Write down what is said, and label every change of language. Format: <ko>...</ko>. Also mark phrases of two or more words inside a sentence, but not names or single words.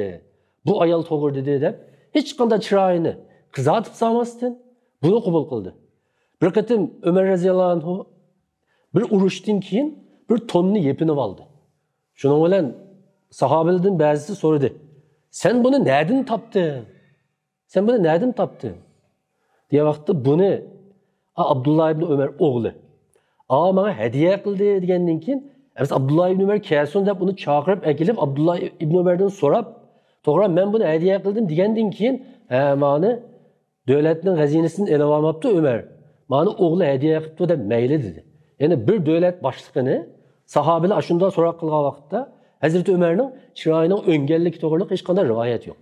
<uz>Bu ayol to'g'ri dedi deb hech qanday chiroyini qizartib solmasdan buni qabul qildi. Bir qatim Umar roziyallohu anhu bir urushdan keyin bir tonni yepinib oldi. Shuning bilan sahobalardan ba'zisi so'radi: "Sen buni nereden topdin? Sen buni nereden topdin?" diye vaqtda buni Abdullah ibn Umar o'g'li</uz> <tr>bana hediye</tr> <uz>qildi degandan keyin Abdullah ibn Umar kelsin deb uni chaqirib akilib Abdullah ibn Umardan so'rab, "To'g'ri, men buni hediye qildim" degandan keyin, "Mani davlatning xazinasini elib olmabdi Umar. Mani o'g'li hediye qilibdi" deb mayli dedi. Ya'ni bir davlat boshlig'ini sahobalar shunda so'roq qilgan vaqtda Hazrat Umarning chiroyining o'nganligi to'g'riliq hech qanday rivoyat yo'q.</uz>